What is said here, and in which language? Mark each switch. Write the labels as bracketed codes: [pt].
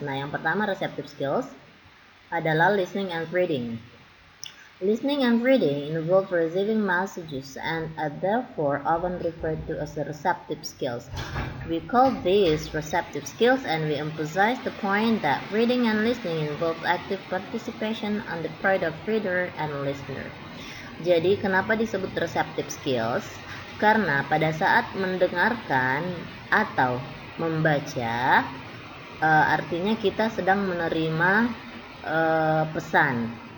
[id] Nah, yang pertama receptive skills adalah [en] listening and reading. Listening and reading involve receiving messages and are therefore often referred to as the receptive skills. We call these receptive skills and we emphasize the point that reading and listening involve active participation on the part of reader and listener. [id] Jadi, kenapa disebut receptive skills? Karena pada saat mendengarkan atau membaca, artinya kita sedang menerima pesan.